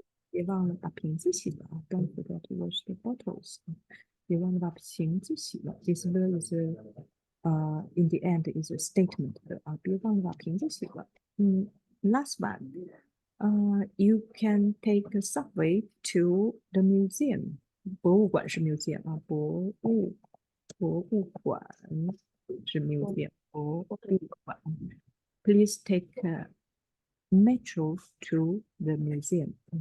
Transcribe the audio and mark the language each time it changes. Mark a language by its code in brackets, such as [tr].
[zh] 别忘了把瓶子洗了啊！ [en] Don't forget to wash the bottles. [zh] 别忘了把瓶子洗了。 [en] This word is in the end is a statement [zh] 的啊，别忘了把瓶子洗了。 [en] Last one. You can take a subway to the museum. [zh] 博物馆是 museum 啊，博物馆是 museum，博物馆。 [en] Please take a metro to the museum.